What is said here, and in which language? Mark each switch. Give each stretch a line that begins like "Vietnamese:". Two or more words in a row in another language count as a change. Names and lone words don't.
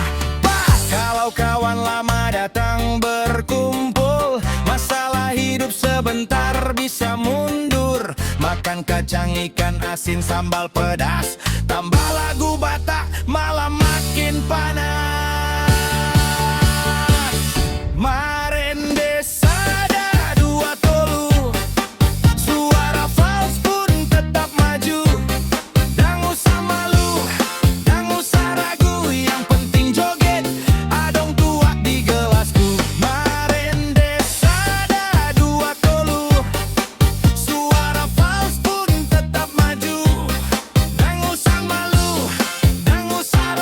Indonesian: Pas kalau kawan lama datang berkumpul, masalah hidup sebentar bisa mundur. Makan kacang ikan asin sambal pedas, tambah lagu Batak malam makin panas.
Batak Toba: Marende sada dua tolu,
Indonesian: suara fals pun tetap maju. Dang usah malu, dang usah ragu, yang penting joget adong tuak di gelasku.
Batak Toba: Marende sada dua tolu,
Indonesian: suara fals pun tetap maju. Dang usah malu, dang usah